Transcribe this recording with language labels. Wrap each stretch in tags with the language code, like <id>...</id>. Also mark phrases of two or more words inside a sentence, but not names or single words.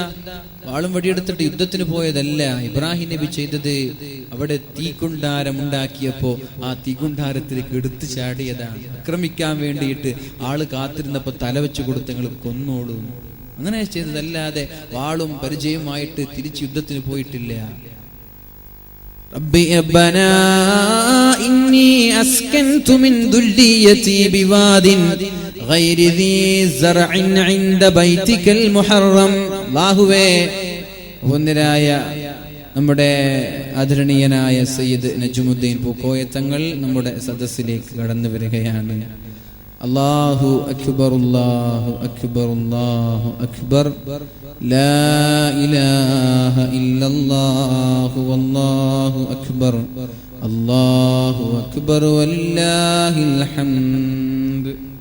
<ml>വാളും വടിയെടുത്തിട്ട് യുദ്ധത്തിന് പോയതല്ല. ഇബ്രാഹിം നബി ചെയ്തത് അവിടെ തീക്കുണ്ടാരം ഉണ്ടാക്കിയപ്പോ ആ തീക്കുണ്ടാരത്തിലേക്ക് എടുത്തു ചാടിയതാണ്. ആക്രമിക്കാൻ വേണ്ടിയിട്ട് ആള് കാത്തിരുന്നപ്പോ തലവെച്ചു കൊടുത്ത് നിങ്ങൾ കൊന്നോളൂ, അങ്ങനെ ചെയ്തതല്ലാതെ വാളും പരിചയമായിട്ട് തിരിച്ച് യുദ്ധത്തിന് പോയിട്ടില്ല.</ml> <ar>ربنا إني أسكنت من ذريتي بواد غير ذي زرع عند بيتك المحرم.</ar> <ml>അല്ലാഹുവേ, വന്ദരായ നമ്മുടെ ആദരണീയനായ സയ്യിദ് നജ്മുദ്ദീൻ പൂക്കോയ തങ്ങൾ നമ്മുടെ സദസ്സിലേക്ക് കടന്നു വരികയാണ്.</ml> <ar>الله أكبر الله أكبر الله أكبر لا إله إلا الله والله أكبر الله أكبر ولله الحمد.</ar>